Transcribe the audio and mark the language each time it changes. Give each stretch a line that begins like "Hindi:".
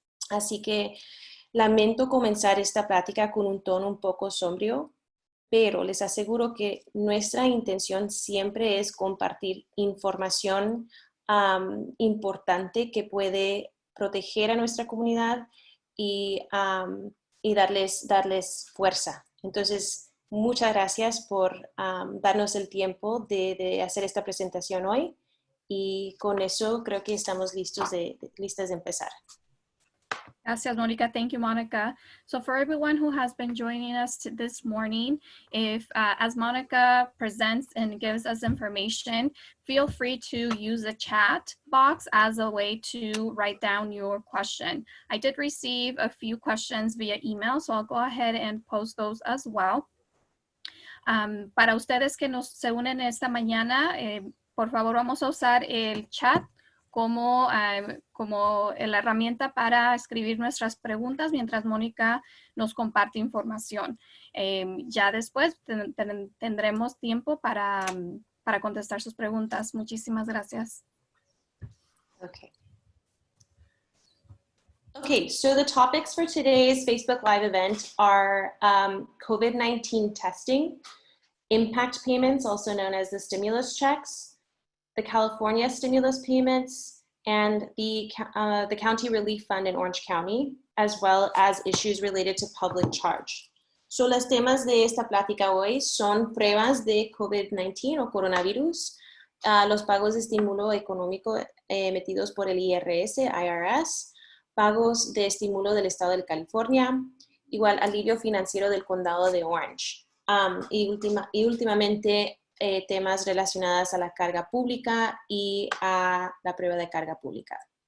Spanish: Así que lamento comenzar esta plática con un tono un poco sombrío, pero les aseguro que nuestra intención siempre es compartir información importante que puede proteger a nuestra comunidad y darles fuerza. Entonces, muchas gracias por darnos el tiempo de hacer esta presentación hoy y con eso creo que estamos listas de empezar. Gracias, Monica.
English: Thank you, Monica. So for everyone who has been joining us this morning, if as Monica presents and gives us information, feel free to use the chat box as a way to write down your question. I did receive a few questions via email, so I'll go ahead and post those as well.
Spanish: Para ustedes que se unen esta mañana, por favor vamos a usar el chat como la herramienta para escribir nuestras preguntas mientras Mónica nos comparte información. Ya después tendremos tiempo para contestar sus preguntas. Muchísimas gracias.
English: Okay, so the topics for today's Facebook Live event are COVID-19 testing, impact payments, also known as the stimulus checks, the California stimulus payments, and the County Relief Fund in Orange County, as well as issues related to public charge.
Spanish: So los temas de esta plática hoy son pruebas de COVID-19 o coronavirus, los pagos de estímulo económico emitidos por el IRS, pagos de estímulo del Estado de California, igual alivio financiero del Condado de Orange, y últimamente temas relacionados a la carga pública y a la prueba de carga pública.